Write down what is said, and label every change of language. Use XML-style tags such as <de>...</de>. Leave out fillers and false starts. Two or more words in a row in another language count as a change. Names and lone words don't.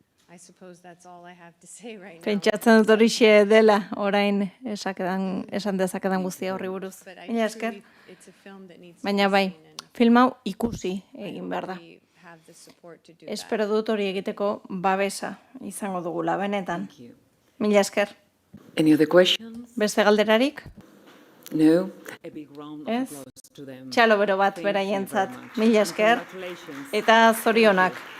<eu>Pentsatzen dut horixe dela, orain esan dezakedan guztia horri buruz. Mila esker. Baina bai, film hau ikusi egin behar da. Espero dut hori egiteko babesa izango dugula, benetan. Mila esker.</eu> <en>Any other questions?</en> <eu>Beste galderarik?</eu> <en>No? A big round of</en> <eu>Ez?</eu> <en>applause to them.</en> <eu>Txalo bero bat</eu> <en>Thank you</en> <eu>beraientzat.</eu> <en>very much.</en> <eu>Mila esker.</eu> <en>Congratulations.</en> <eu>Eta zorionak.</eu>